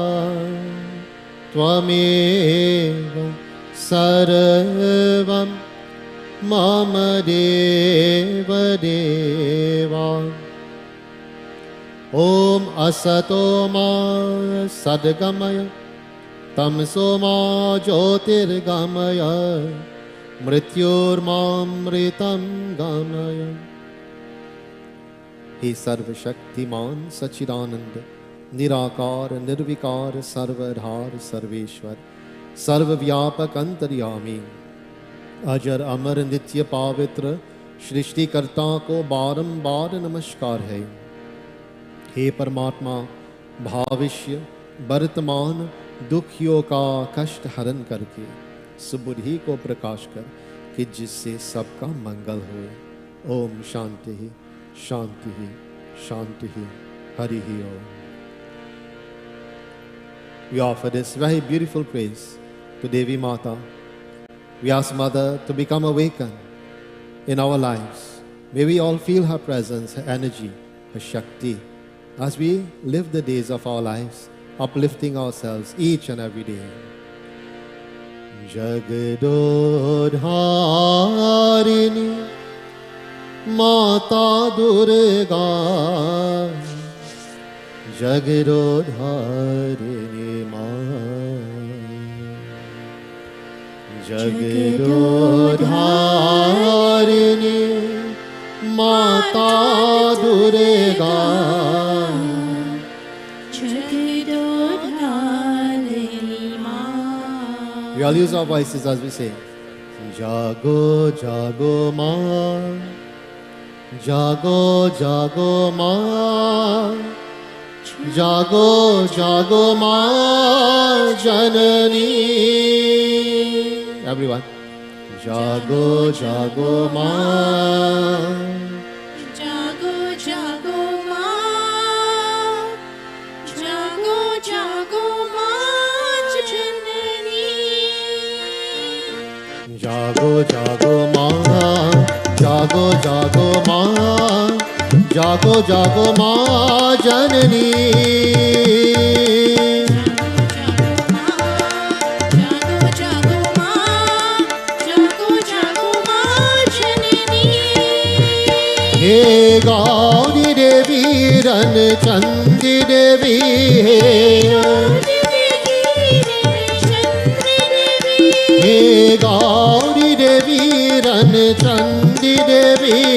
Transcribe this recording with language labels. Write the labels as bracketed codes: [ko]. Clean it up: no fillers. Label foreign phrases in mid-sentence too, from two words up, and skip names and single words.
[sa] त्वमेव सर्वं मम देव देव ॐ असतो मा सद्गमय तमसो मा ज्योतिर्गमय मृत्योर्मामृतं गमय. [hi] हे सर्व शक्तिमान सच्चिदानंद निराकार निर्विकार सर्वाधार सर्वेश्वर सर्व व्यापक अंतर्यामी अजर अमर नित्य पावित्र सृष्टि कर्ता को बारंबार नमस्कार है। हे परमात्मा, भविष्य वर्तमान दुखियों का कष्ट हरण करके सुबुद्धि को प्रकाश कर कि जिससे सबका मंगल हो। [sa] ओम शांति शांति शान्तिः हरिः ॐ. [en] We offer this very beautiful praise to Devi Mata. We ask Mother to become awakened in our lives. May we all feel her presence, her energy, her Shakti, as we live the days of our lives, uplifting ourselves each and every day. [hi] जगदोद्धारिणी माता दुर्गा जगदोद्धारिणी माँ जगदोद्धारिणी माता दुर्गा, जगदोद्धारिणी माँ. [en] we all use our voices as we say, [hi] जागो जागो माँ जागो जागो माँ जागो जागो माँ जननी. Everyone. जागो जागो माँ, जागो जागो माँ जागो जागो माँ जननी. जागो जागो माँ जागो जागो माँ जागो जागो माँ जननी. हे गौरी देवी रन चंदी देवी, हे गौरी देवी रन चंदी देवी,